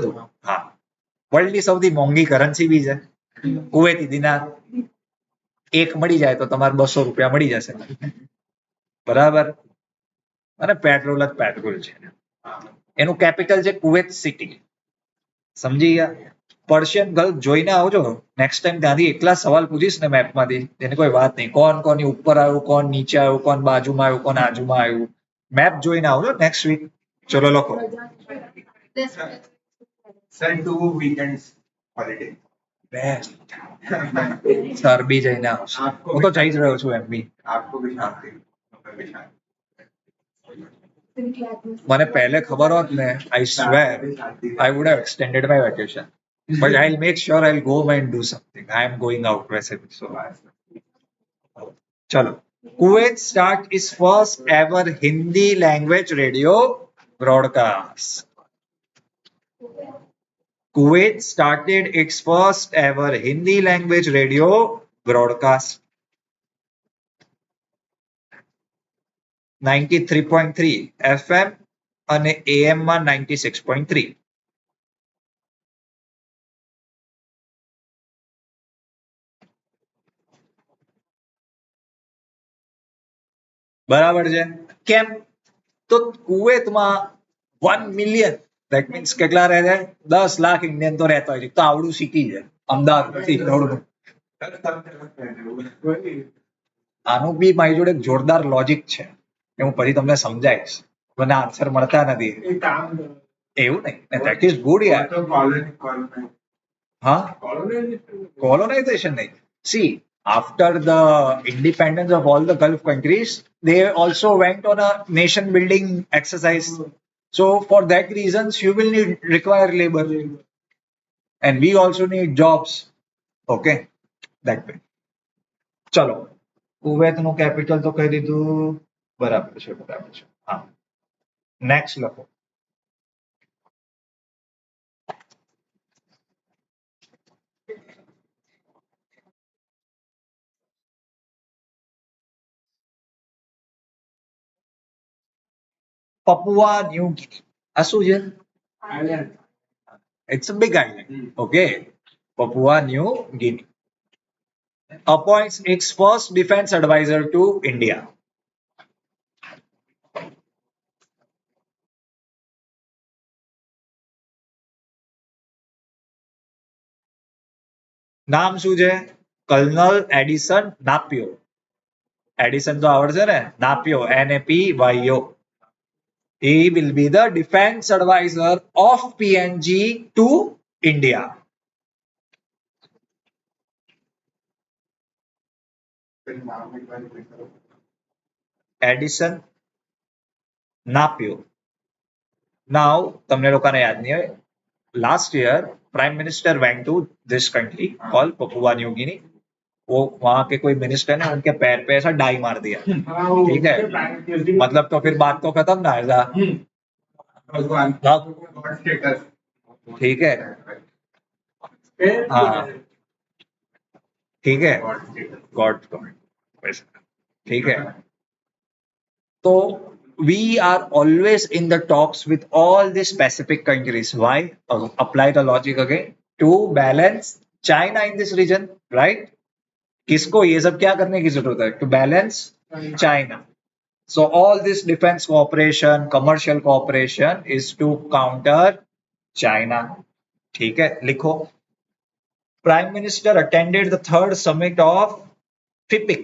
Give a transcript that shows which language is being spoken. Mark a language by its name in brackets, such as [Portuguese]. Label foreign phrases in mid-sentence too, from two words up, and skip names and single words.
[Gujarati] બધું હા વર્લ્ડની સૌથી મોંઘી કરન્સી બી છે કુવૈતી દિનાર એક મળી જાય તો તમારે 200 રૂપિયા મળી જશે બરાબર અને પેટ્રોલ જ પેટ્રોલ છે એનું કેપિટલ છે કુવૈત સિટી સમજી ગયા पर्शियन गल्फ જોઈને આવજો નેક્સ્ટ ટાઈમ ત્યાંથી એટલા સવાલ પૂછીશ ને મેપમાંથી તેની કોઈ વાત નહીં કોણ કોની ઉપર આવ્યું કોણ નીચે આવ્યું કોણ બાજુમાં આવ્યું કોણ આજુમાં આવ્યું મેપ જોઈને આવજો નેક્સ્ટ વીક ચલો લખો [English] Send 2 weekends holiday. [Gujarati] બેસ્ટ સર બી જઈને આવશે હું તો જઈ જ રહ્યો છું એમ બી [Hindi] आपको भी शांति हमें भी शांति [Gujarati] મને પહેલે ખબર હોત ને [English] I swear I would have extended my vacation. But I'll make sure I'll go and do something. I am going out [Hindi] वैसे भी. [English] So, चलो Kuwait start its first ever Hindi language radio broadcast. Kuwait started its first ever Hindi language radio broadcast. [Gujarati] 93.3 FM અને AM માં 96.3. બરાબર છે કેમ તો કુવેતમાં 1 મિલિયન [English] that means [Gujarati] કેટલા રહે છે 10 લાખ ઇન્ડિયન તો રહેતા હોય છે તો આવડું શીખી છે અમદાવાદ આનું બી મારી જોડે એક જોરદાર લોજિક છે એ હું પછી તમને સમજાવીશ મને આન્સર મળતા નથી એવું નહીં [English] that is good [Gujarati] યાર હા colonization નહીં [English] see after the independence of all the Gulf countries they also went on a nation building exercise so for that reasons you will need require labor and we also need jobs okay that way [Gujarati] ચલો કુવૈતનું કેપિટલ તો કહી દીધું બરાબર છે હા નેક્સ્ટ લખો [English] પપુઆ ન્યૂ ગિની [Gujarati] આ શું છે [English] it's a big island okay Papua New Guinea appoints its first defense advisor to India. [Gujarati] નામ શું છે કર્નલ એડિસન નાપિયો એડિસન તો આવડશે ને [English] નાપિયો NAPYO he will be the defense advisor of PNG to India. [Gujarati] એડિસન નાપિયો now તમને લોકોને યાદ નહીં હોય [English] last year prime minister went to this country called Papua New Guinea [Hindi] वो वहां के कोई मिनिस्टर ने उनके पैर पे ऐसा डाई मार दिया ठीक है मतलब तो फिर बात तो खत्म ना ऐसा ठीक है हाँ ठीक है गॉड ठीक है तो [English] we are always in the talks with all these Pacific countries. Why? Apply the logic again. To balance China in this region, right? [Hindi] किसको ये सब क्या करने की जरूरत है? [English] To balance China. So all this defense cooperation, commercial cooperation is to counter China. [Hindi] ठीक है लिखो [English] Prime Minister attended the third summit of FIPIC.